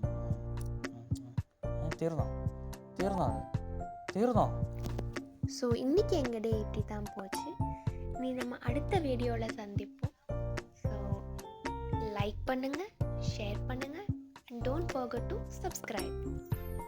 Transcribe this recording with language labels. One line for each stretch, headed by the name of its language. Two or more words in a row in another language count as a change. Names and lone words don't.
Malayalam: തീർന്നോ? തീർന്നോ? തീർന്നോ?
Tamil: ஸோ இன்றைக்கி எங்கள் டே இப்படி தான் போச்சு. நீ நம்ம அடுத்த வீடியோவில் சந்திப்போம். ஸோ லைக் பண்ணுங்கள், ஷேர் பண்ணுங்கள்
English: and don't forget to subscribe.